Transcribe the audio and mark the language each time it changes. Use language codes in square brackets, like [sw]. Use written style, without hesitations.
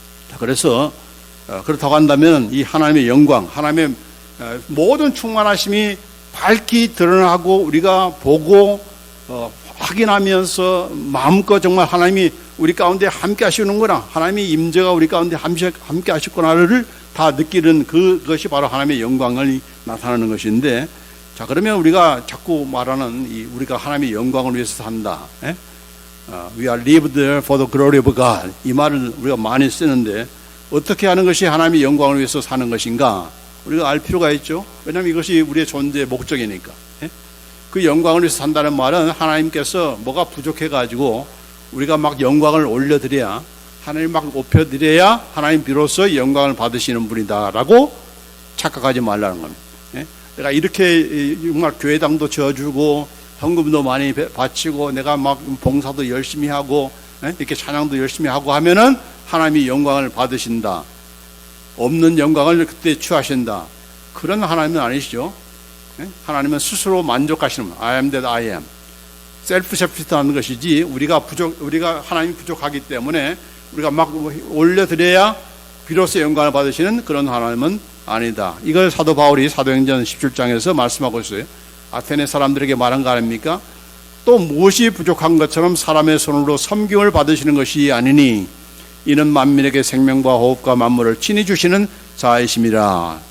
[ko] 자, 그래서 그렇다고 한다면 이 하나님의 영광, 하나님의 모든 충만하심이 밝히 드러나고 우리가 보고 확인하면서 마음껏 정말 하나님이 우리 가운데 함께 하시는구나, 하나님의 임재가 우리 가운데 함께 하셨구나를 다 느끼는 그것이 바로 하나님의 영광을 나타나는 것인데, 자, 그러면 우리가 자꾸 말하는 우리가 하나님의 영광을 위해서 산다. [en] We are lived for the glory of God. [ko] 이 말을 우리가 많이 쓰는데 어떻게 하는 것이 하나님의 영광을 위해서 사는 것인가? 우리가 알 필요가 있죠. 왜냐하면 이것이 우리의 존재의 목적이니까. 그 영광을 위해서 산다는 말은 하나님께서 뭐가 부족해가지고 우리가 막 영광을 올려드려야, 하나님 막 높여드려야 하나님 비로소 영광을 받으시는 분이다라고 착각하지 말라는 겁니다. 내가 이렇게 정말 교회당도 지어주고 헌금도 많이 바치고 내가 막 봉사도 열심히 하고 이렇게 찬양도 열심히 하고 하면은 하나님이 영광을 받으신다, 없는 영광을 그때 취하신다, 그런 하나님은 아니시죠. 하나님은 스스로 만족하시는 분, [en] I am that I am. [ko] 셀프 셔피트하는 것이지 우리가 하나님이 부족하기 때문에 우리가 막 올려드려야 비로소 영광을 받으시는 그런 하나님은 아니다. 이걸 사도 바울이 사도행전 17장에서 말씀하고 있어요. 아테네 사람들에게 말한 거 아닙니까? 또 무엇이 부족한 것처럼 사람의 손으로 섬김을 받으시는 것이 아니니 이는 만민에게 생명과 호흡과 만물을 친히 주시는 자이심이라.